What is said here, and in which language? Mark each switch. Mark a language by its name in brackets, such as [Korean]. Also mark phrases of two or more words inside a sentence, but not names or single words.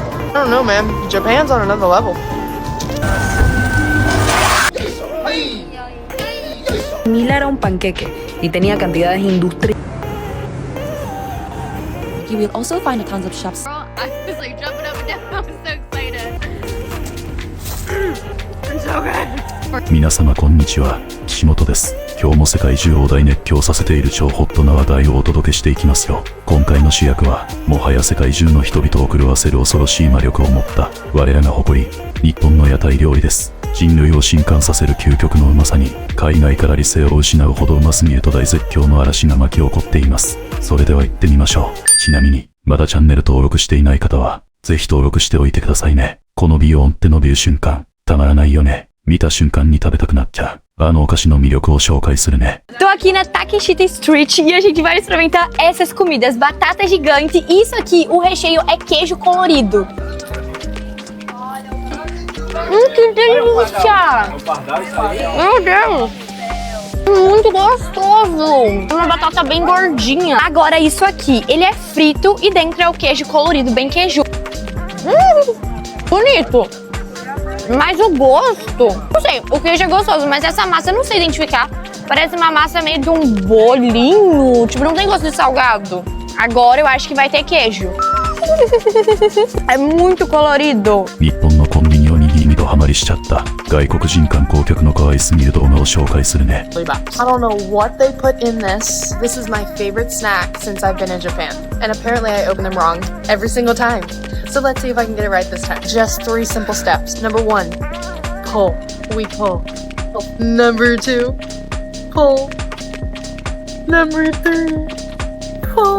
[English] I don't know, man. Japan's on another level. [Spanish] Mila era un panqueque y tenía cantidades industriales. [English] You will also find tons of shops. Girl, I was like jumping up and down. I was so excited. It's so good. [Japanese] 皆様こんにちは、岸本です。今日も世界中を大熱狂させている超ホットな話題をお届けしていきますよ。今回の主役は、もはや世界中の人々を狂わせる恐ろしい魔力を持った我らが誇り、日本の屋台料理です。人類を震撼させる究極のうまさに、海外から理性を失うほどうますぎると大絶叫の嵐が巻き起こっています。それでは行ってみましょう。ちなみに、まだチャンネル登録していない方は、ぜひ登録しておいてくださいね。このビヨーンって伸びる瞬間、たまらないよね。見た瞬間に食べたくなっちゃう。あのお菓子の魅力を紹介するね。 [Portuguese] Tô aqui na Takeshita Street e a gente vai experimentar essas comidas. Batata gigante. Isso aqui, o recheio é queijo colorido. Que delícia! Meu Deus! Muito gostoso! Uma batata bem gordinha. Agora isso aqui, ele é frito e dentro é o queijo colorido, bem queijo. Bonito! Mas o gosto... Não sei, o queijo é gostoso, mas essa massa eu não sei identificar. Parece uma massa meio de um bolinho. Tipo, não tem gosto de salgado. Agora eu acho que vai ter queijo. É muito colorido. [Japanese] 日本のコンビニおにぎりにドハマりしちゃった外国人観光客の可愛すぎる動画を紹介するね。 [English] I don't know what they put in this. This is my favorite snack since I've been in Japan. And apparently I open them wrong every single time. So let's see if I can get it right this time. Just 3 simple steps. Number 1, pull. We pull. Number 2, pull. Number 3, pull.